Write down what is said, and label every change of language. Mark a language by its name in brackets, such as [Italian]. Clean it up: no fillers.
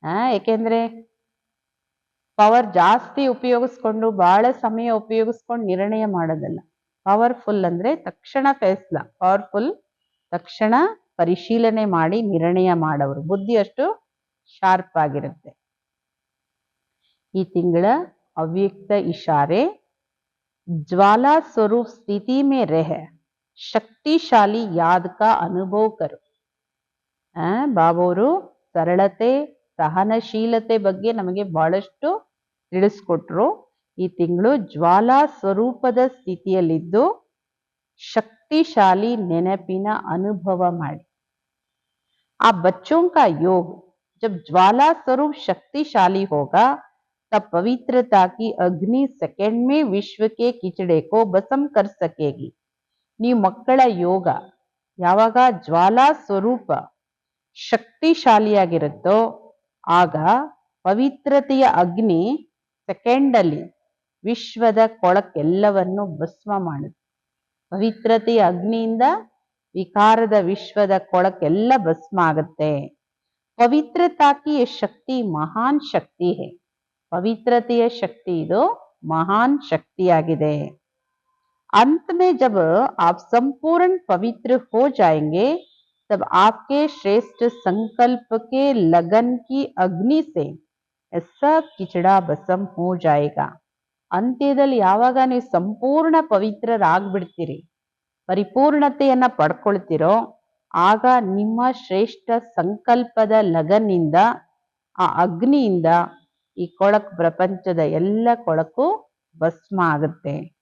[Kannada] ಯಾಕೆಂದ್ರೆ ಪವರ್ ಜಾಸ್ತಿ ಉಪಯೋಗಿಸ್ಕೊಂಡು ಬಹಳ ಸಮಯ ಉಪಯೋಗಿಸ್ಕೊಂಡು ನಿರ್ಣಯ ಮಾಡೋದಲ್ಲ. ಪವರ್ಫುಲ್ ಅಂದ್ರೆ ತಕ್ಷಣ ಫೈಸ್ಲಾ, ಪವರ್ಫುಲ್ ತಕ್ಷಣ ಪರಿಶೀಲನೆ ಮಾಡಿ ನಿರ್ಣಯ ಮಾಡೋರು. ಬುದ್ಧಿ ಅಷ್ಟು ಶಾರ್ಪ್ ಆಗಿರುತ್ತೆ. ಈ ತಿಂಗಳ ಅವ್ಯಕ್ತ ಇಶಾರೆ [Hindi] ज्वाला स्वरूप स्थिति में रह शक्तिशाली याद का अनुभव करो. [Kannada] ಬಾಬಾವರು ಸರಳತೆ, ಸಹನಶೀಲತೆ ಬಗ್ಗೆ ನಮಗೆ ಬಹಳಷ್ಟು ತಿಳಿಸ್ಕೊಟ್ರು. ಈ ತಿಂಗಳು ಜ್ವಾಲಾ ಸ್ವರೂಪದ ಸ್ಥಿತಿಯಲ್ಲಿದ್ದು ಶಕ್ತಿಶಾಲಿ ನೆನಪಿನ ಅನುಭವ ಮಾಡಿ. [Hindi] ಆ बच्चों का योग जब ज्वाला स्वरूप शक्तिशाली होगा तब पवित्रता की अग्नि सेकंड में विश्व के ಕಿಚಡೆ को भस्म कर सकेगी. [Kannada] ನೀವು ಮಕ್ಕಳ ಯೋಗ ಯಾವಾಗ ಜ್ವಾಲಾ ಸ್ವರೂಪ ಶಕ್ತಿಶಾಲಿಯಾಗಿರುತ್ತೋ ಆಗ ಪವಿತ್ರತೆಯ ಅಗ್ನಿ ಸೆಕೆಂಡಲ್ಲಿ ವಿಶ್ವದ ಕೊಳಕೆಲ್ಲವನ್ನು ಭಸ್ಮ ಮಾಡುತ್ತೆ. ಪವಿತ್ರತೆಯ ಅಗ್ನಿಯಿಂದ ವಿಕಾರದ ವಿಶ್ವದ ಕೊಳಕೆಲ್ಲ ಭಸ್ಮ ಆಗುತ್ತೆ. [Hindi] ಪವಿತ್ರತಾ ಕಿ ಶಕ್ತಿ ಮಹಾನ್ ಶಕ್ತಿ ಹೇ. [Kannada] ಪವಿತ್ರತೆಯ ಶಕ್ತಿ ಇದು ಮಹಾನ್ ಶಕ್ತಿಯಾಗಿದೆ. [Hindi] अंत में जब आप संपूर्ण पवित्र हो जाएंगे तब आपके श्रेष्ठ संकल्प के लगन की अग्नि से सब ಕಿಚಡಾ ಭಸ್ಮ हो जाएगा. [Kannada] ಅಂತ್ಯದಲ್ಲಿ ಯಾವಾಗ ನೀವು ಸಂಪೂರ್ಣ ಪವಿತ್ರರಾಗ್ಬಿಡ್ತೀರಿ, ಪರಿಪೂರ್ಣತೆಯನ್ನ ಪಡ್ಕೊಳ್ತಿರೋ, ಆಗ ನಿಮ್ಮ ಶ್ರೇಷ್ಠ ಸಂಕಲ್ಪದ ಲಗನ್ನಿಂದ, ಆ ಅಗ್ನಿಯಿಂದ ಈ ಕೊಳಕು, ಪ್ರಪಂಚದ ಎಲ್ಲ ಕೊಳಕು ಭಸ್ಮ ಆಗುತ್ತೆ.